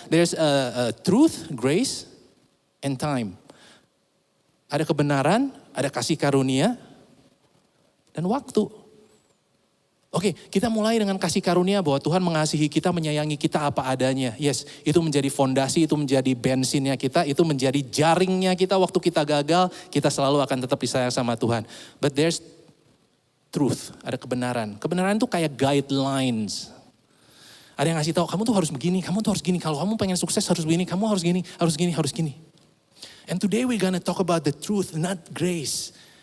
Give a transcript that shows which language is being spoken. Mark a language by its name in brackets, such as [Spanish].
[English] There's truth, grace, and time. [Indonesian] Ada kebenaran, ada kasih karunia, dan waktu. Oke, kita mulai dengan kasih karunia bahwa Tuhan mengasihi kita, menyayangi kita apa adanya. Yes, itu menjadi fondasi, itu menjadi bensinnya kita, itu menjadi jaringnya kita waktu kita gagal, kita selalu akan tetap disayang sama Tuhan. [English] But there's truth, [Indonesian] ada kebenaran. Kebenaran itu kayak guidelines. Ada yang ngasih tahu, kamu tuh harus begini, kamu tuh harus gini. Kalau kamu pengen sukses harus begini, kamu harus gini, harus gini, harus gini. [English] And today we're gonna talk about the truth, not grace.